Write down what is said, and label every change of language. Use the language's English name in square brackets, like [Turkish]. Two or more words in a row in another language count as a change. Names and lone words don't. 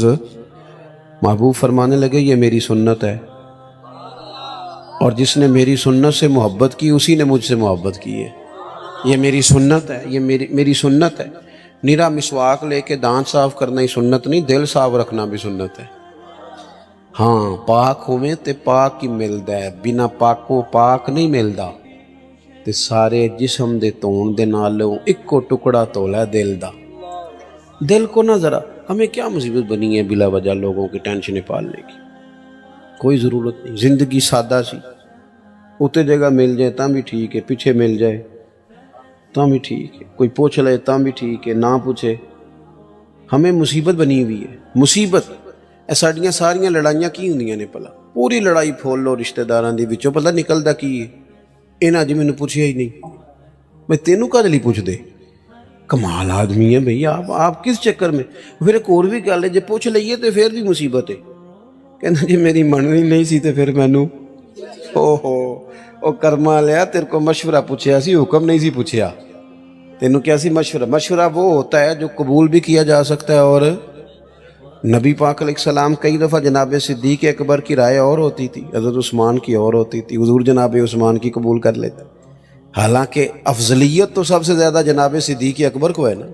[Urdu] محبوب فرمانے لگے یہ میری سنت ہے، اور جس نے میری سنت سے محبت کی اسی نے مجھ سے محبت کی ہے۔ یہ میری سنت ہے، یہ میری سنت ہے۔ نیرا مسواک لے کے دانت صاف کرنا ہی سنت نہیں، دل صاف رکھنا بھی سنت ہے۔ [Punjabi] ہاں پاک ہوئے تے پاک ہی ملدا ہے، بنا پاکوں پاک نہیں ملدا۔ تے سارے جسم دے تون دے نالوں اکو ٹکڑا تولا ہے دل دا۔ [Urdu] دل کو نہ ذرا، ہمیں کیا مصیبت بنی ہے بلا وجہ لوگوں کی ٹینشنیں پالنے کی، کوئی ضرورت نہیں۔ زندگی سادہ سی، اتنے جگہ مل جائے تاں بھی ٹھیک ہے، پیچھے مل جائے تاں بھی ٹھیک ہے، کوئی پوچھ لے تاں بھی ٹھیک ہے، نہ پوچھے۔ ہمیں مصیبت بنی ہوئی ہے، مصیبت۔ [Punjabi] ساڈیاں ساریاں لڑائیاں کی ہوندیاں نے پلا، پوری لڑائی پھول لو رشتہ داراں دی وچوں، پتہ نکلدا کی ہے؟ انہاں جی مینوں پوچھیا ہی نہیں، میں تینوں کدے لئی پوچھ دے؟ [Urdu] کمال آدمی ہے بھئی آپ کس چکر میں؟ پھر ایک اور بھی [Punjabi] گل ہے، جے پوچھ لئیے [Urdu] تو پھر بھی مصیبت ہے۔ [Punjabi] کہنا جی میری مننی نہیں سی تے پھر مینوں او کرما لیا، تیرے کو مشورہ پوچھیا سی، حکم نہیں سی پوچھیا۔ تینوں کیا سی مشورہ؟ [Urdu] مشورہ وہ ہوتا ہے جو قبول بھی کیا جا سکتا ہے، اور نبی پاک علیہ السلام کئی دفعہ جناب صدیق اکبر کی رائے اور ہوتی تھی، حضرت عثمان کی اور ہوتی تھی، حضور جناب عثمان کی قبول کر لیتے، حالانکہ افضلیت تو سب سے زیادہ جناب صدیق اکبر کو ہے نا۔